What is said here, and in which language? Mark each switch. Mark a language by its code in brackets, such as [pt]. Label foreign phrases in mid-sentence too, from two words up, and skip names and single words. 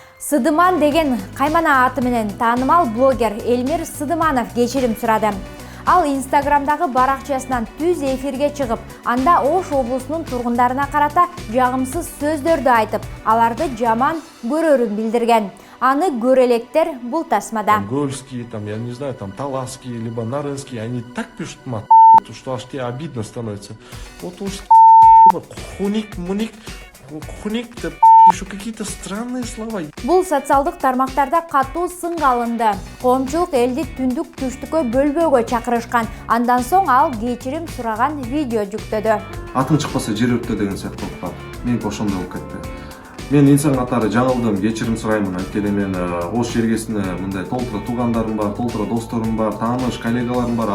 [ky] Сыдыман деген каймана аты менен таанымал блогер Элмир Сыдыманов кечирим сурады. Ал Инстаграмдагы баракчасынан түз эфирге чыгып, анда Ош облусунун тургундарына карата жагымсыз сөздөрдү айтып, аларды жаман көрөрүн билдирген. Аны көрелектер бул тасмада. [ru] Гольские, там, я не знаю, там, Таласские, либо Нарынские, они так пишут мат, что аж тебе обидно становится. Вот уж хуник, еще какие-то странные слова. [ky] Бул социалдык тармактарда катуу сынга алынды. Коомчулук элди түндүк түштүккө бөлбөөгө чакырышкан. Андан соң ал кечирим сураган видео жүктөдү. Атың чыкпаса жер өрттө деген сыяктуу кылып. Мен ошондой болуп кетти. Мен инсан катары жаңылдым, кечирим сураймын. Анткени мен Ош жергесине мындай толтура туугандарым бар, толтура досторум бар, тааныш, коллегаларым бар.